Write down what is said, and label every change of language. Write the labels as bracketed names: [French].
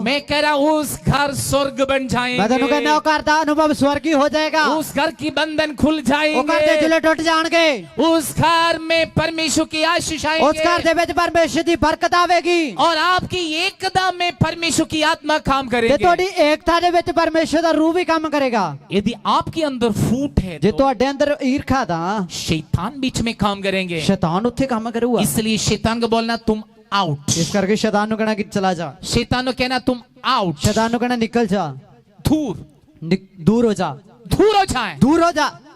[Hindi] मैं कह रहा हूं उस घर स्वर्ग बन [Punjabi] ਮੈਂ ਤੁਹਾਨੂੰ ਕਹਿੰਦਾ [Hindi] जाएंगे, [Punjabi] ਉਹ ਘਰ ਦਾ ਅਨੁਭਵ ਸਵਰਗੀ ਹੋ ਜਾਏਗਾ। [Hindi] उस घर की बंधन खुल [Punjabi] ਉਹ ਘਰ ਦੇ [Hindi] जाएंगे, [Punjabi] ਜੁਲੇ ਟੁੱਟ ਜਾਣਗੇ। [Hindi] उस घर में परमेश्वर की आशीष [Punjabi] ਉਸ ਘਰ [Hindi] आएंगे [Punjabi] ਦੇ ਵਿੱਚ ਪਰਮੇਸ਼ਰ ਦੀ ਬਰਕਤ ਆਵੇਗੀ [Hindi] और आपकी एकता में परमेश्वर की आत्मा काम [Punjabi] ਤੇ [Hindi] करेगी। [Punjabi] ਤੁਹਾਡੀ ਏਕਤਾ ਦੇ ਵਿੱਚ ਪਰਮੇਸ਼ਰ ਦਾ ਰੂਹ ਵੀ ਕੰਮ ਕਰੇਗਾ। [Hindi] यदि आपके अंदर फूट है [Punjabi] ਜੇ [Hindi] तो [Punjabi] ਤੁਹਾਡੇ ਅੰਦਰ ਈਰਖਾ ਤਾਂ [Hindi] शैतान बीच में काम करेंगे, [Punjabi] ਸ਼ੈਤਾਨ ਉੱਥੇ ਕੰਮ ਕਰੂਗਾ। [Hindi] इसलिए शैतान को बोलना तुम आउट, [Punjabi] ਇਸ ਕਰਕੇ ਸ਼ੈਤਾਨ ਨੂੰ ਕਹਿਣਾ ਕਿ ਚਲਾ ਜਾ, [Hindi] शैतान को कहना तुम आउट, [Punjabi] ਸ਼ੈਤਾਨ ਨੂੰ ਕਹਿਣਾ ਨਿਕਲ ਜਾ, [Hindi] दूर [Punjabi] ਦੂਰ ਹੋ ਜਾ, [Hindi] दूर हो जाए। [Punjabi] ਦੂਰ ਹੋ ਜਾ।